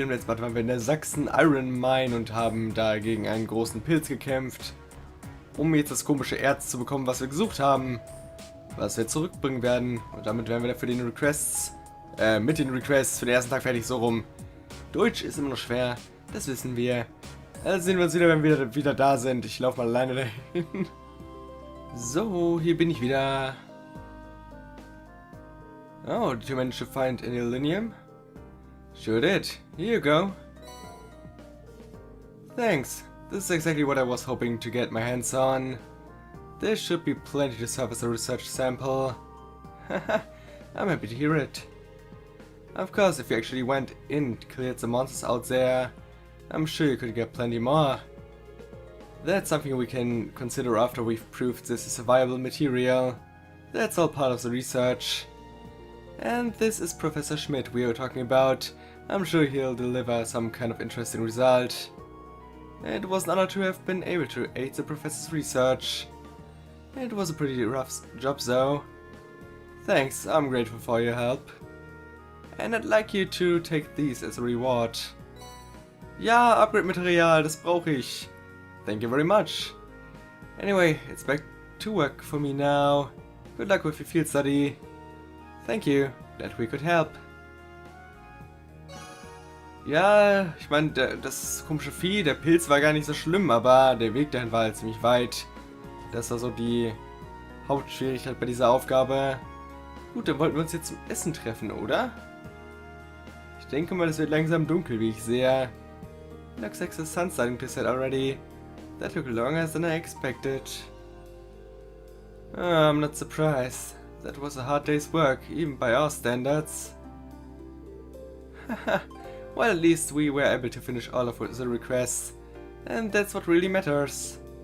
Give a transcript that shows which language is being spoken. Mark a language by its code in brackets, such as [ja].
[de] Im letzten Mal waren wir in der Sachsen Iron Mine und haben da gegen einen großen Pilz gekämpft, um jetzt das komische Erz zu bekommen, was wir gesucht haben, was wir zurückbringen werden. Und damit werden wir für den Requests, mit den Requests für den ersten Tag fertig, so rum. Deutsch ist immer noch schwer, das wissen wir. Also sehen wir uns wieder, wenn wir wieder da sind. Ich laufe mal alleine dahin. So, hier bin ich wieder. [en] Oh, did you manage to find any aluminium? Sure did. Here you go. Thanks. This is exactly what I was hoping to get my hands on. There should be plenty to serve as a research sample. Haha, I'm happy to hear it. Of course, if you actually went in and cleared the monsters out there, I'm sure you could get plenty more. That's something we can consider after we've proved this is a viable material. That's all part of the research. And this is Professor Schmidt we are talking about. I'm sure he'll deliver some kind of interesting result. It was an honor to have been able to aid the professor's research. It was a pretty rough job though. Thanks, I'm grateful for your help. And I'd like you to take these as a reward. [de] Ja, Upgrade-Material, das brauche ich. [en] Thank you very much. Anyway, it's back to work for me now. Good luck with your field study. Thank you, glad we could help. [de] Ja, ich meine, das komische Vieh, der Pilz war gar nicht so schlimm, aber der Weg dahin war halt ziemlich weit. Das war so die Hauptschwierigkeit bei dieser Aufgabe. Gut, dann wollten wir uns jetzt zum Essen treffen, oder? Ich denke mal, es wird langsam dunkel, wie ich sehe. [en] Looks like the sun's starting to set already. That took longer than I expected. Oh, I'm not surprised. That was a hard day's work, even by our standards. Haha, well, at least we were able to finish all of the requests, and that's what really matters.